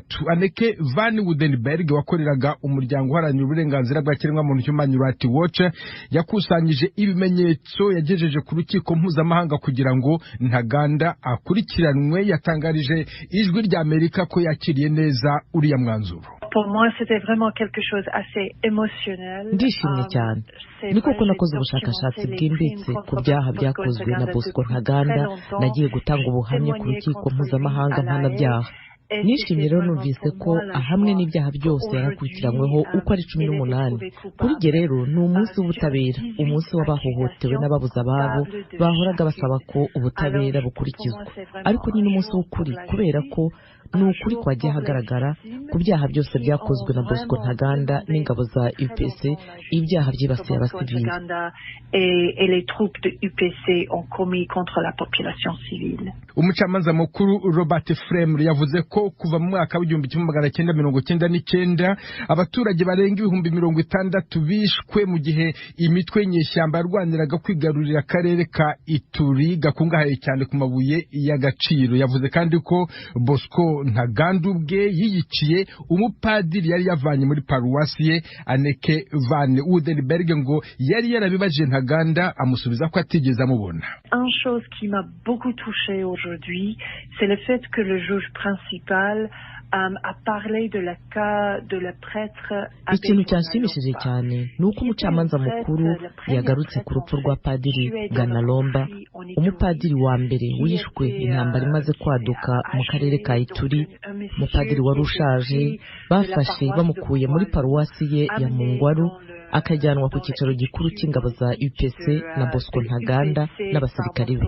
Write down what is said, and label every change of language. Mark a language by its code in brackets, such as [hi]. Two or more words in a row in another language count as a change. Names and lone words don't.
[rw] Anneke van Woudenberg wakoreraga umuryango uharanira uburenganzira bw'ikiremwa muntu Human Rights Watch yakusanyije ibimenyetso yagejeje ku rukiko mpuzamahanga kugira ngo Ntaganda akurikiranwe. Yatangarije ijwi rya Amerika ko yakiriye neza uriya mwanzuro. [fr] Pour moi, c'était vraiment quelque chose assez émotionnel. [rw] Ndishimye cyane. Ni koko nakoze ubushakashatsi bwimbitse ku byaha byakozwe na Ntaganda. Nagiye gutanga ubuhamya ku rukiko mpuzamahanga mpanabyaha. Nishimye rero numvise ko ahamwe n'ibyaha byose yarakurikiranyweho uko ari 18. Kuri jye rero ni umunsi w'ubutabera, umunsi w'abahohotewe n'ababuza ababo bahoraga basaba ko ubutabera bukurikizwa. Ariko ni n'umunsi w'ukuri kubera ko ni ukuri kwagiye hagaragara ku byaha byose byakozwe na Ntaganda n'ingabo za UPC, ibyaha byibasiye abasivili. [fr] Et les troupes de UPC ont commis contre la population civile. [rw] Umucamanza mukuru Robert Fremre yavuze ko kuva mu mwaka w'1999 abaturage barenga 60,000 bishwe mu gihe imitwe nyeshyamba yarwaniraga kwigarurira akarere ka Ituri gakungahaye cyane ku mabuye y'agaciro. Yavuze kandi ko Ntaganda ubwe yiyiciye umupadiri yari yavanye muri paruwasi ye. Anneke van Woudenberg ngo yari yarabibaje Ntaganda amusubiza ko atigeze amubona. [fr] Une chose qui m'a beaucoup touchée aujourd'hui, c'est le fait que le juge principal a parlé de la cas de la prêtre. [rw] Ikintu cyanshimishije cyane nuko umucamanza mukuru yagarutse ku rupfu rwa padiri Ganalomba, umupadiri wa mbere wishwe intambara imaze kwaduka mu karere ka Ituri. Umupadiri wari ushaje bafashe bamukuye muri paruwasi ye ya Mungwaru akajyanwa ku cyicaro gikuru cy'ingabo za UPC na Ntaganda n'abasirikari be.